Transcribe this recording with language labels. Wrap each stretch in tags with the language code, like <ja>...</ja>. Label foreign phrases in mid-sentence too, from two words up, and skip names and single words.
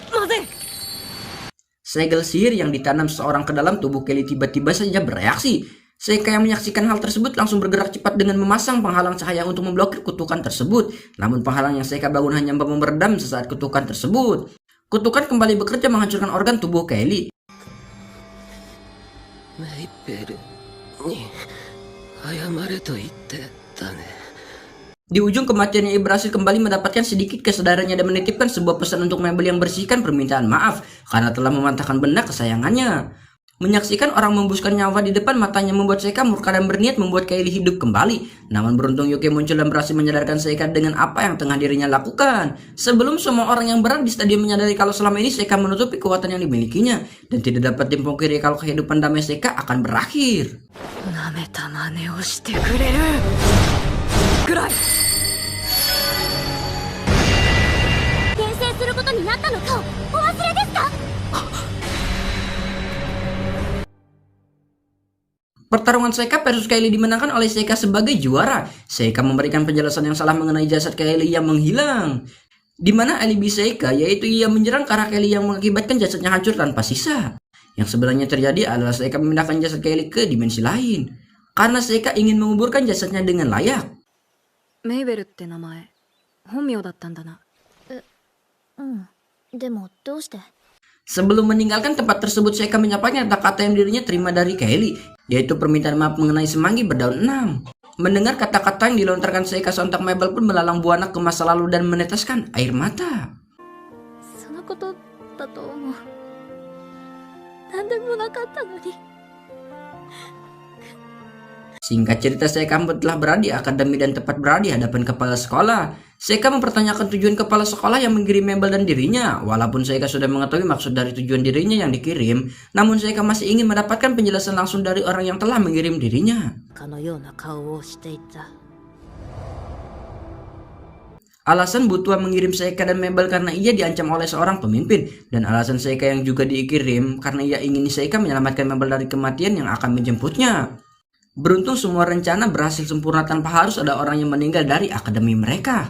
<id>Segel sihir yang ditanam seseorang ke dalam tubuh Kylie tiba-tiba saja bereaksi. Seika yang menyaksikan hal tersebut langsung bergerak cepat dengan memasang penghalang cahaya untuk memblokir kutukan tersebut. Namun penghalang yang Seika bangun hanya mampu meredam sesaat kutukan tersebut. Kutukan kembali bekerja menghancurkan organ tubuh Kylie.</id> <ja>メイペルに謝れと言ってたね。</ja> <id>Di ujung kematiannya, ia berhasil kembali mendapatkan sedikit kesadarannya dan menitipkan sebuah pesan untuk Mabel yang bersihkan permintaan maaf karena telah mematahkan benda kesayangannya. Menyaksikan orang membuskan nyawa di depan matanya membuat Seika murka dan berniat membuat Kylie hidup kembali. Namun beruntung Yuki muncul dan berhasil menyadarkan Seika dengan apa yang tengah dirinya lakukan. Sebelum semua orang yang berada di stadion menyadari kalau selama ini Seika menutupi kekuatan yang dimilikinya dan tidak dapat dipungkiri kalau kehidupan damai Seika akan berakhir.</id> <ja>舐めた真似をしてくれるくらい。転生することになったのかをお忘れですか？</ja> <id>Pertarungan Seika versus Kylie dimenangkan oleh Seika sebagai juara. Seika memberikan penjelasan yang salah mengenai jasad Kylie yang menghilang. Di mana alibi Seika yaitu ia menyerang ke arah Kylie yang mengakibatkan jasadnya hancur tanpa sisa. Yang sebenarnya terjadi adalah Seika memindahkan jasad Kylie ke dimensi lain. Karena Seika ingin menguburkan jasadnya dengan layak.</id> <ja>メイベルって名前本名だったんだな。でもどうして？</ja> <id>Sebelum meninggalkan tempat tersebut, Seika menyampaikan kata-kata yang dirinya terima dari Kylie, yaitu permintaan maaf mengenai semanggi berdaun 6. Mendengar kata-kata yang dilontarkan Seika, sontak Mabel pun melalang buana ke masa lalu dan meneteskan air mata.</id> <ja>そのことだと思う。何でもなかったのに。</ja> <id>Singkat cerita, Seika telah berada di akademi dan tepat berada di hadapan kepala sekolah. Seika mempertanyakan tujuan kepala sekolah yang mengirim Mabel dan dirinya. Walaupun Seika sudah mengetahui maksud dari tujuan dirinya yang dikirim, namun Seika masih ingin mendapatkan penjelasan langsung dari orang yang telah mengirim dirinya.</id> <ja>かのような顔をしていた。</ja> <id>Alasan Butua mengirim Seika dan Mabel karena ia diancam oleh seorang pemimpin, dan alasan Seika yang juga dikirim karena ia ingin Seika menyelamatkan Mabel dari kematian yang akan menjemputnya. Beruntung semua rencana berhasil sempurna tanpa harus ada orang yang meninggal dari akademi mereka.</id>